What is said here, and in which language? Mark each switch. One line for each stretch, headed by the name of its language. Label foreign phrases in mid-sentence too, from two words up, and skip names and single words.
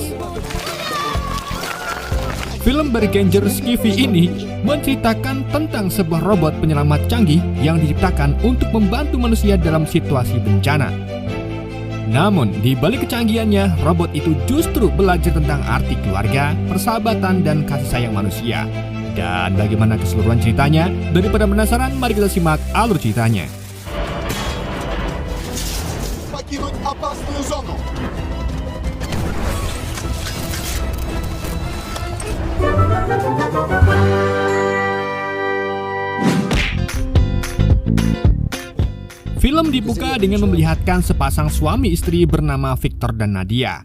Indonesian: Film bergenre sci-fi ini menceritakan tentang sebuah robot penyelamat canggih yang diciptakan untuk membantu manusia dalam situasi bencana. Namun, di balik kecanggihannya, robot itu justru belajar tentang arti keluarga, persahabatan, dan kasih sayang manusia. Dan bagaimana keseluruhan ceritanya? Daripada penasaran, mari kita simak alur ceritanya.
Russian: Покинуть опасную зону.
Indonesian: Film dibuka dengan memperlihatkan sepasang suami istri bernama Victor dan Nadia.